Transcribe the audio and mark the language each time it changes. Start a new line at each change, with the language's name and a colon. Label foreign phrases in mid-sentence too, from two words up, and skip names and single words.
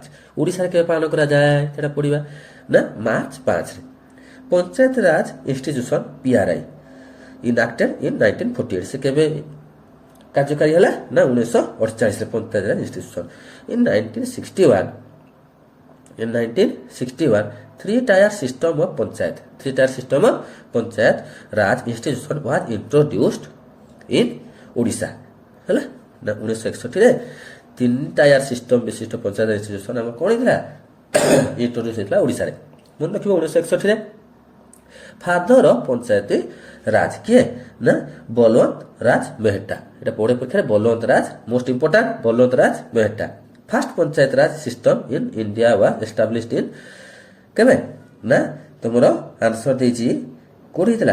Odia: ଓଡ଼ିଶାରେ କେବେ ପାଳନ କରାଯାଏ ସେଟା ପଢିବା ନା ମାର୍ଚ୍ଚ 5ରେ। ପଞ୍ଚାୟତ ରାଜ ଇନଷ୍ଟିଚ୍ୟୁସନ PRI
English: enacted in
Odia: 1948, ସେ କେବେ କାର୍ଯ୍ୟକାରୀ ହେଲା ନା 1948ରେ।
English: ପଞ୍ଚାୟତ ରାଜ ଇନଷ୍ଟିଚ୍ୟୁସନ ଇନ୍ 1961 3 tier system of panchayat, 3 tier system of panchayat raj institution was introduced in Odisha
Odia: ହେଲା ନା
English: 1961ରେ 3 tier system ବିଶିଷ୍ଟ ପଞ୍ଚାୟତ ଇନଷ୍ଟିଚ୍ୟୁସନ
Odia: ଆମର କ'ଣ ହେଇଥିଲା? ଇଣ୍ଟ୍ରୋଡ୍ୟୁସ ହେଇଥିଲା ଓଡ଼ିଶାରେ। ମନେ ରଖିବ 1961ରେ।
English: Father of Panchayat Raj
Odia: କିଏ ନା ବଲୱନ୍ତ ରାଜ ମେହେଟ୍ଟା। ଏଇଟା ପଢ଼େ ପରୀକ୍ଷାରେ ବଲୱନ୍ତ ରାଜ,
English: most important
Odia: ବଲୱନ୍ତ ରାଜ ମେହେଟ୍ଟା।
English: First Panchayat Raj system in India was established in
Odia: କେବେ ନା ତୁମର ଆନ୍ସର ଦେଇଛି କୋଉଠି ହେଇଥିଲା?